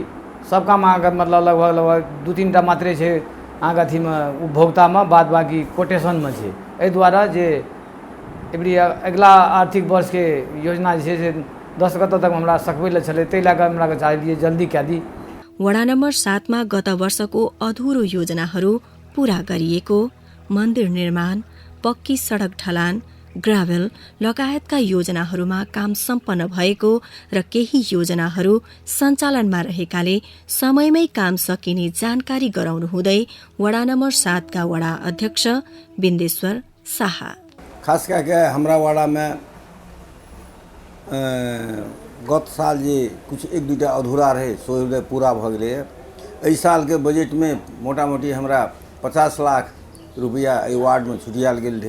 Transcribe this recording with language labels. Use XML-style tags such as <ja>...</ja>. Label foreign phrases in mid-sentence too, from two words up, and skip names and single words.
<mai>सब काम अहाँके मतलब लगभग 2-3 टा मात्रे छै अहाँके अथीमे उपभोक्तामे, बाद बाकी कोटेशनमे छै। एहि दुआरे जे एवरी अगिला आर्थिक वर्षके योजना जे छै से 10 गते तक हमरा सकबै लए छलै, ताहि लए कऽ हमरा चाहलिए जल्दी कए दी।</mai> <ne>वडा नम्बर 7 मा गत वर्षको अधुरो योजनाहरू पूरा गरिएको, मन्दिर निर्माण, पक्की सडक ढलान, ग्राभेल लगायतका योजनाहरूमा काम सम्पन्न भएको र केही योजनाहरू सञ्चालनमा रहेकाले समयमै काम सकिने जानकारी गराउनु हुँदै वडा नम्बर 7 का वडा अध्यक्ष बिन्देश्वर शाह।</ne> <mai>खास कऽ के हमरा वाडामे गत साल जे कुछ 1-2टा अधूरा रहे सो पूरा भऽ गेलै। एहि सालके बजटमे मोटा मोटी हमरा 50 लाख रुपया एहि वार्डमे छुटियाल गेल रहै।</mai>